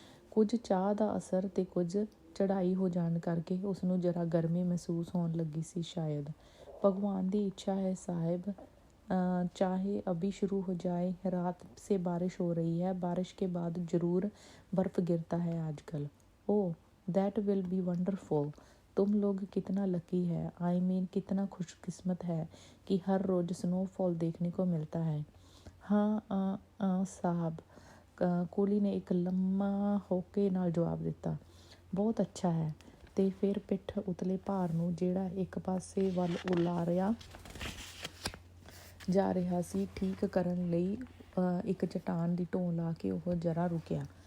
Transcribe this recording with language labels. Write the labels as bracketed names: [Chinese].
[Punjabi] ਕੁਝ ਚਾਹ ਦਾ ਅਸਰ ਤੇ ਕੁਝ ਚੜ੍ਹਾਈ ਹੋ ਜਾਣ ਕਰਕੇ ਉਸਨੂੰ ਜਰਾ ਗਰਮੀ ਮਹਿਸੂਸ ਹੋਣ ਲੱਗੀ ਸੀ। ਸ਼ਾਇਦ ਭਗਵਾਨ ਦੀ ਇੱਛਾ ਹੈ ਸਾਹਿਬ, [Hindi] चाहे अभी शुरू हो जाए। रात से बारिश हो रही है, बारिश के बाद ज़रूर बर्फ़ गिरता है आजकल। [English] Oh that will be wonderful. [Hindi] तुम लोग कितना लकी है, [English] I mean [Hindi] कितना खुशकिस्मत है कि हर रोज़ स्नोफॉल देखने को मिलता है। हाँ साहब, [Punjabi] ਕੁਲੀ ਨੇ ਇੱਕ ਲੰਮਾ ਹੋਕੇ ਨਾਲ ਜਵਾਬ ਦਿੱਤਾ। [Hindi] ਬਹੁਤ ਅੱਛਾ ਹੈ। [Punjabi] ਤੇ ਫਿਰ ਪਿੱਠ ਉਤਲੇ ਭਾਰ ਨੂੰ ਜਿਹੜਾ ਇੱਕ ਪਾਸੇ ਵੱਲ ਉਲਾਰਿਆ ਜਾ ਰਿਹਾ ਸੀ ਠੀਕ ਕਰਨ ਲਈ ਇੱਕ ਚਟਾਨ ਦੀ ਢੋਂ ਲਾ ਕੇ ਉਹ ਜਰਾ ਰੁਕਿਆ।